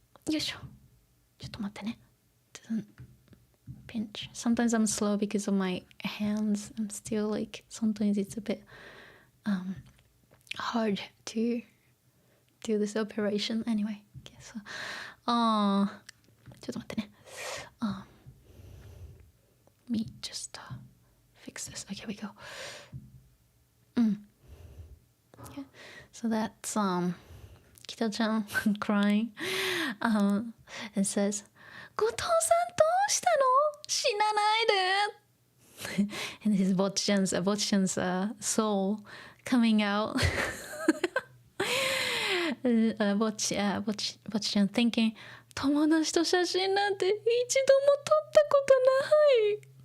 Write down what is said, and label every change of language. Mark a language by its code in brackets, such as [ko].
[ja] よいしょ。ちょっと待ってね。Doesn't pinch. [en] Sometimes I'm slow because of my hands. I'm still like, sometimes it's a bit hard to do this operation. Anyway, okay, so, ちょっと待ってね。 Let me just fix this. Okay, we go. Okay, so that's Kita-chan crying. It says, [ja] 後藤さんどうしたの死なないで [en] And this is Bocchi-chan's soul coming out. Bocchi-chan thinking, [ja] 友達と写真なんて一度も撮ったことない。